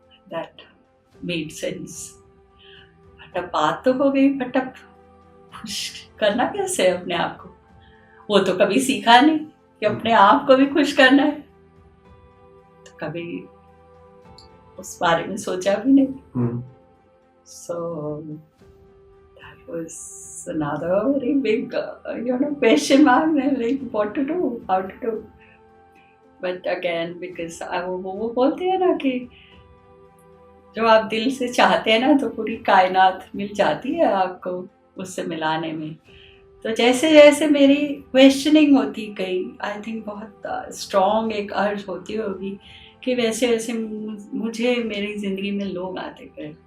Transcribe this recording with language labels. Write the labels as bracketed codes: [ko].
[en] That made sense. [hi] But अब बात तो हो गई, बट अब खुश करना कैसे अपने आप को, वो तो कभी सीखा नहीं कि अपने आप को भी खुश करना है. तो कभी उस बारे में सोचा भी नहीं. [en] So that was another very big question mark, like what to do, how to do. But again, because [hi] वो बोलते हैं ना कि जो आप दिल से चाहते हैं ना, तो पूरी कायनात मिल जाती है आपको उससे मिलाने में. तो जैसे जैसे मेरी क्वेश्चनिंग होती गई, [en] I think [hi] बहुत स्ट्रॉन्ग एक अर्ज होती होगी कि वैसे वैसे मुझे मेरी जिंदगी में लोग आते गए,